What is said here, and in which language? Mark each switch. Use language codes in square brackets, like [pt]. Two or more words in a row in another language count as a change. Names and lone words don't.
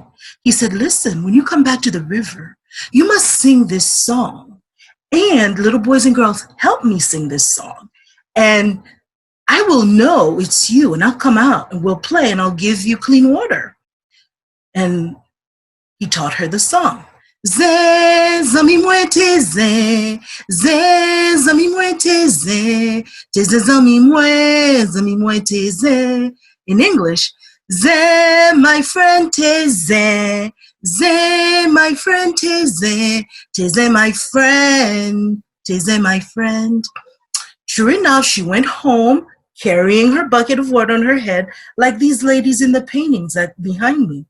[en] He said, "Listen, when you come back to the river, you must sing this song. And little boys and girls, help me sing this song. And I will know it's you, and I'll come out and we'll play and I'll give you clean water." And he taught her the song. [ht] Zé, zami mwen teze, zé, zami mwen teze, teze zami mwen teze. [en] In English, Zé, my friend teze, Zé, my friend teze, teze my friend, teze my friend. Sure enough, she went home carrying her bucket of water on her head like these ladies in the paintings behind me.